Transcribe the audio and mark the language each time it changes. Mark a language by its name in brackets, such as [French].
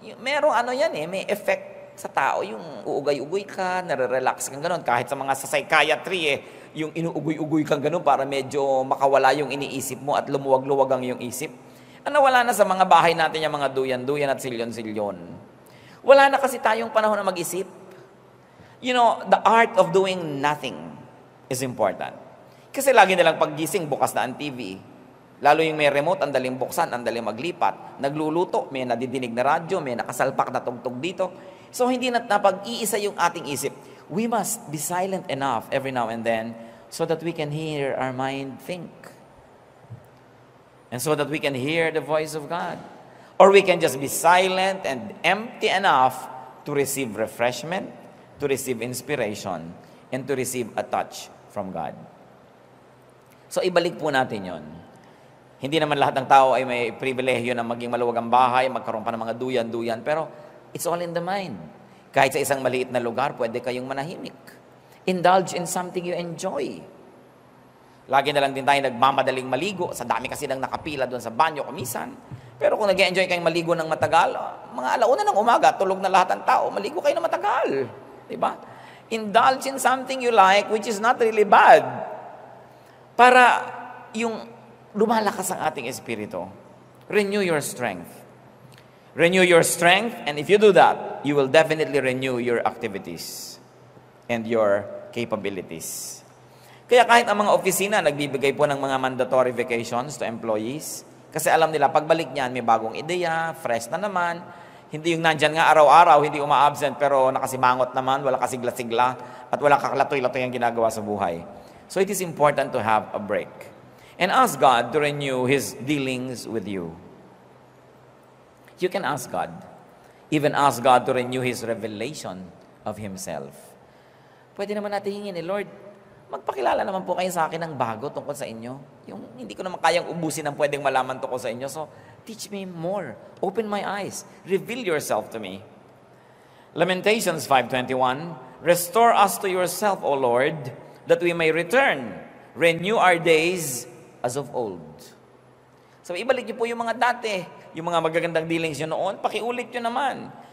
[Filipino] Merong may effect sa tao. Yung uugay-ugoy ka, nare-relax kang ganun. Kahit sa mga sa psychiatry, yung inuugoy-ugoy kang ganun para medyo makawala yung iniisip mo at lumuwag-luwag ang yung isip. Wala na sa mga bahay natin yung mga duyan-duyan at silyon-silyon. Wala na kasi tayong panahon na mag-isip. [English] The art of doing nothing is important. [Filipino] Kasi lagi nilang paggising, bukas na ang TV. Lalo yung may remote, ang daling buksan, ang daling maglipat. Nagluluto, may nadidinig na radyo, may nakasalpak na tugtog dito. So, hindi na napag-iisa yung ating isip. [English] We must be silent enough every now and then so that we can hear our mind think. And so that we can hear the voice of God. Or we can just be silent and empty enough to receive refreshment, to receive inspiration, and to receive a touch from God. [Filipino] So, ibalik po natin yon. Hindi naman lahat ng tao ay may pribilehyo na maging maluwag ang bahay, magkaroon pa ng mga duyan-duyan, pero [English] it's all in the mind. [Filipino] Kahit sa isang maliit na lugar, pwede kayong manahimik. [English] Indulge in something you enjoy. [Filipino] Lagi na lang din tayo nagmamadaling maligo, sa dami kasi nang nakapila doon sa banyo kumisan. Pero kung nag-enjoy kayong maligo ng matagal, mga alauna ng umaga, tulog na lahat ng tao, maligo kayo ng matagal. Diba? [English] Indulge in something you like, which is not really bad. [Filipino] Para yung lumalakas ang ating espiritu. [English] Renew your strength. Renew your strength, and if you do that, you will definitely renew your activities and your capabilities. [Filipino] Kaya kahit ang mga opisina, nagbibigay po ng mga [English] mandatory vacations to employees, [Filipino] kasi alam nila, pagbalik niyan, may bagong ideya, fresh na naman, hindi yung nandyan nga araw-araw, hindi uma-absent, pero nakasimangot naman, wala kasigla-sigla, at wala kaklatoy-latoy ang ginagawa sa buhay. [English] So it is important to have a break. And ask God to renew His dealings with you. You can ask God. Even ask God to renew His revelation of Himself. [Filipino] Pwede naman natin hingin, Lord, magpakilala naman po kayo sa akin ng bago tungkol sa inyo. Yung hindi ko naman kayang ubusin ang pwedeng malaman tungkol sa inyo. [English] So, teach me more. Open my eyes. Reveal yourself to me. Lamentations 5:21, restore us to yourself, O Lord, that we may return. Renew our days as of old. [Filipino] So, ibalik niyo po yung mga dati, yung mga magagandang dealings nyo noon, pakiulit nyo naman.